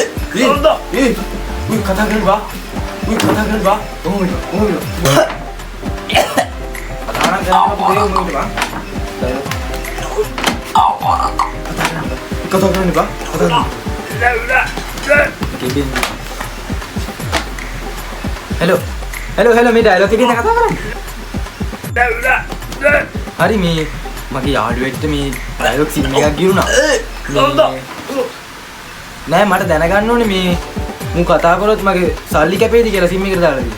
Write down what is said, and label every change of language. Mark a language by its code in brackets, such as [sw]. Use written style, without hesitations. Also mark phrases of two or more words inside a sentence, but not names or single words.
[id] Wih katakan Pak. Oh, katakan kenapa beri ngomong Pak? Katakan nih Pak. Katakan. Kibin. [si] Hello මේ ඩයලොග් එකේ කතා කරන්නේ. හරි මේ මගේ යාළුවෙක්ට මේ ඩයලොග් සීන් එකක් ගිරුණා. නෑ මට දැනගන්න ඕනේ මේ මු කතා කරොත් මගේ සල්ලි කැපෙයිද කියලා සීන් එකට දාලා දෙන්න.